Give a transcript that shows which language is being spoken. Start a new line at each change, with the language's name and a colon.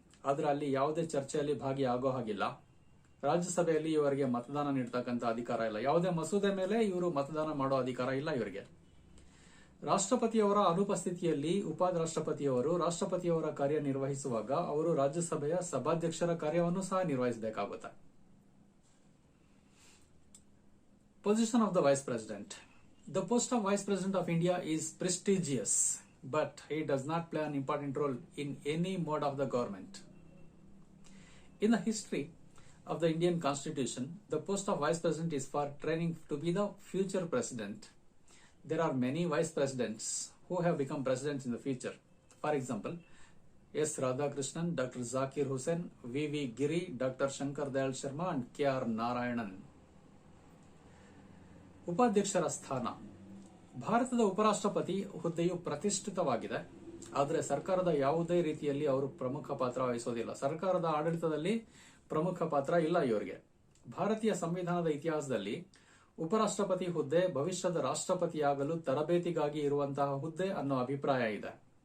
Kannada: ಆದ್ರೆ ಅಲ್ಲಿ ಯಾವುದೇ ಚರ್ಚೆಯಲ್ಲಿ ಭಾಗಿಯಾಗೋ ಹಾಗಿಲ್ಲ. ರಾಜ್ಯಸಭೆಯಲ್ಲಿ ಇವರಿಗೆ ಮತದಾನ ನೀಡತಕ್ಕಂಥ ಅಧಿಕಾರ ಇಲ್ಲ. ಯಾವುದೇ ಮಸೂದೆ ಮೇಲೆ ಇವರು ಮತದಾನ ಮಾಡೋ ಅಧಿಕಾರ ಇಲ್ಲ ಇವರಿಗೆ. ರಾಷ್ಟ್ರಪತಿಯವರ ಅನುಪಸ್ಥಿತಿಯಲ್ಲಿ ಉಪರಾಷ್ಟ್ರಪತಿಯವರು ರಾಷ್ಟ್ರಪತಿಯವರ ಕಾರ್ಯ ನಿರ್ವಹಿಸುವಾಗ ಅವರು ರಾಜ್ಯಸಭೆಯ ಸಭಾಧ್ಯಕ್ಷರ ಕಾರ್ಯವನ್ನು ಸಹ ನಿರ್ವಹಿಸಬೇಕಾಗುತ್ತೆ.
English: Position of the vice president. The post of vice president of India is prestigious, but he does not play an important role in any mode of the government. In the history of the Indian Constitution, the post of Vice President is for training to be the future President. There are many Vice Presidents who have become Presidents in the future. For example, S. Radhakrishnan, Dr. Zakir Hussain, V.V. Giri, Dr. Shankar Dayal Sharma and K.R. Narayanan.
Kannada: ಉಪಾಧ್ಯಕ್ಷರ ಸ್ಥಾನ. ಭಾರತದ ಉಪರಾಷ್ಟ್ರಪತಿ ಹುದ್ದೆಯು ಪ್ರತಿಷ್ಠಿತವಾಗಿದೆ. ಆದರೆ ಸರ್ಕಾರದ ಯಾವುದೇ ರೀತಿಯಲ್ಲಿ ಅವರು ಪ್ರಮುಖ ಪಾತ್ರ ವಹಿಸೋದಿಲ್ಲ. ಸರ್ಕಾರದ ಆಡಳಿತದಲ್ಲಿ ಪ್ರಮುಖ ಪಾತ್ರ ಇಲ್ಲ ಇವರಿಗೆ. ಭಾರತೀಯ ಸಂವಿಧಾನದ ಇತಿಹಾಸದಲ್ಲಿ ಉಪರಾಷ್ಟ್ರಪತಿ ಹುದ್ದೆ ಭವಿಷ್ಯದ ರಾಷ್ಟ್ರಪತಿಯಾಗಲು ತರಬೇತಿಗಾಗಿ ಇರುವಂತಹ ಹುದ್ದೆ ಅನ್ನೋ ಅಭಿಪ್ರಾಯ ಇದೆ.